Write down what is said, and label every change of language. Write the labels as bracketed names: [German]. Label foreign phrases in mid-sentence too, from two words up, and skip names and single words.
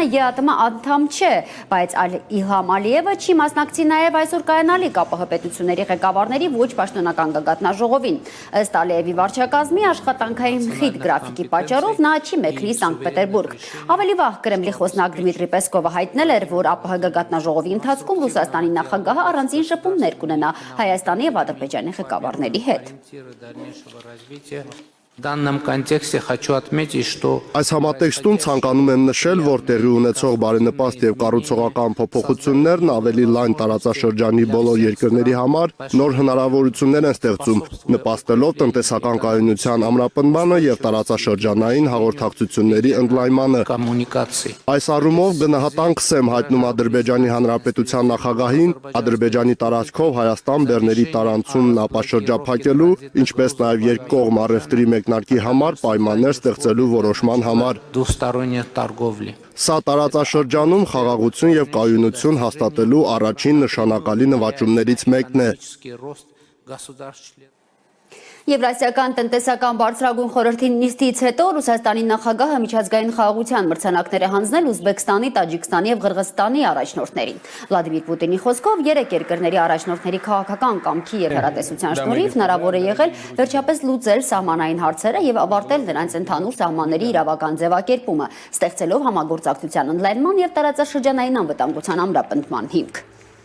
[Armenian] ԵԱՏՄ անդամ չէ, բայց Իլհամ Ալիևը չի մասնակցի նաև այսօր կայանալիք ԱՊՀ պետությունների ղեկավարների ոչ պաշտոնական գագաթնաժողովին։ Ըստ Ալիևի վարչակազմի աշխատանքային խիտ գրաֆիկի պատճառով նա չի մեկնի Սանկտ Պետերբուրգ։ Ավելի վաղ Կրեմլի խոսնակ Դմիտրի Պեսկովը հայտնել էր, որ ԱՊՀ գագաթնաժողովի ընթացքում Ռուսաստանի նախագահը առանձին շփումներ կունենա Հայաստանի և Ադրբեջանի ղեկավարների հետ։ [Russian] В данном контексте хочу отметить, что [Armenian] Այս համատեքստում ցանկանում եմ նշել, որ տեղի ունեցող բարենպաստ եւ կառուցողական փոփոխություններն ավելի լայն տարածաշրջանի բոլոր երկրների համար նոր հնարավորություններ են ստեղծում, նպաստելով տնտեսական կայունության ամրապնդմանը եւ տարածաշրջանային հաղորդակցությունների ընդլայնմանը։ [Russian] коммуникации. [Armenian] Այս առումով գնահատանքս եմ հայտնում Ադրբեջանի Հանրապետության նախագահին, Ադրբեջանի տարածքով Հայաստան բեռների տարանցումն ապաշրջափակելու, ինչպես նաեւ երկկողմ առևտրի մեկնարկի համար պայմաններ ստեղծելու որոշման համար։ [Russian] Двусторонней торговли. [Armenian] Սա տարածաշրջանում խաղաղություն եւ կայունություն հաստատելու առաջին նշանակալի նվաճումներից մեկն է։ [Russian] Рост государств-членов. [Armenian] Եվրասիական տնտեսական բարձրագույն խորհրդի նիստից հետո Ռուսաստանի նախագահը միջազգային խաղաղության մրցանակներ է հանձնել Ուզբեկստանի, Տաջիկստանի և Ղրղզստանի առաջնորդներին։ Վլադիմիր Պուտինի խոսքով երեք երկրների առաջնորդների քաղաքական կամքի և հեռատեսության շնորհիվ հնարավոր է եղել վերջապես լուծել սահմանային հարցերը և ավարտել նրանց ընդհանուր սահմանների իրավական ձևակերպումը, ստեղծելով համագործակցության ընդլայնման և տարածաշրջանային անվտանգության ամրապնդման հիմք։